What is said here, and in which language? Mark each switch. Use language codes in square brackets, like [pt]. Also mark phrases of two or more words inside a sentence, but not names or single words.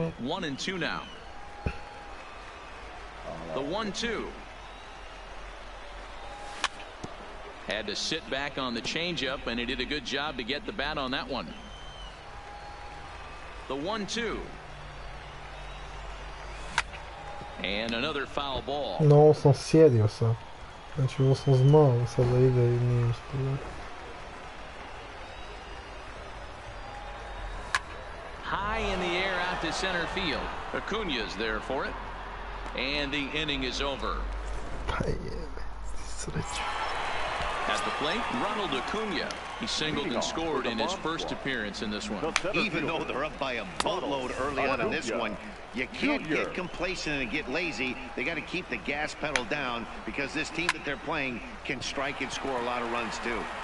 [en] 1-2 now. The 1-2. Had to sit back on the changeup, and he did a good job to get the bat on that one. The 1-2. And another foul ball. No, [hr] ovo sam sjedio sam. Znači ovo sam znao sad da ide i nije uspio. [en] High in the air out to center field. Acuna's there for it. And the inning is over. [hr] Pa jebe, sreća. [en] At the plate, Ronald Acuna. He singled and scored in his first appearance in this one. Even though they're up by a boatload early on in this one, you can't get complacent and get lazy. They got to keep the gas pedal down because this team that they're playing can strike and score a lot of runs too.